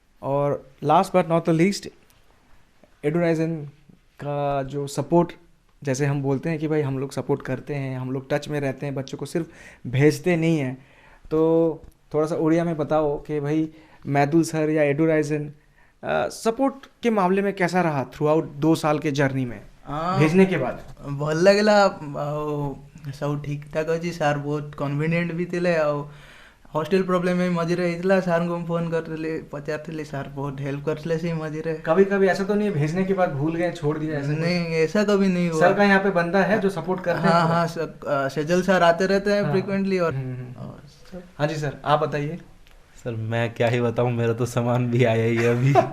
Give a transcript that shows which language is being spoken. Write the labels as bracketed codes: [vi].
[hi] और last but not the least, Edurizon का जो सपोर्ट, जैसे हम बोलते हैं कि भाई हम लोग सपोर्ट करते हैं, हम लोग टच में रहते हैं, बच्चों को सिर्फ भेजते नहीं हैं, तो थोड़ा सा उड़िया में बताओ कि भाई मैदुल सर या एडुराइजन सपोर्ट के मामले में कैसा रहा थ्रू आउट 2 साल के जर्नी में भेजने के बाद? [or] ଭଲ ଲାଗିଲା ଆଉ ସବୁ ଠିକଠାକ୍ ଅଛି। ସାର୍ ବହୁତ କନଭିଡିଏଣ୍ଟ ବି ଥିଲେ ଆଉ ହଷ୍ଟେଲ ପ୍ରୋବ୍ଲେମ୍ ବି ମଝିରେ ହେଇଥିଲା। ସାର୍ଙ୍କୁ ମୁଁ ଫୋନ୍ କରିଥିଲି, ପଚାରିଥିଲି, ସାର୍ ବହୁତ ହେଲ୍ପ କରିଥିଲେ ସେଇ ମଝିରେ। [hi] कभी कभी ऐसा तो नहीं है भेजने के बाद भूल गए, छोड़ दिया ऐसा? नहीं, ऐसा कभी नहीं हुआ। सर का यहाँ पे बंदा है जो सपोर्ट करते हैं? हाँ हाँ, सेजल सर आते रहते हैं फ्रिक्वेंटली। और हाँ जी सर, आप बताइए। सर मैं क्या ही बताऊं, मेरा तो सामान भी आया ही है अभी।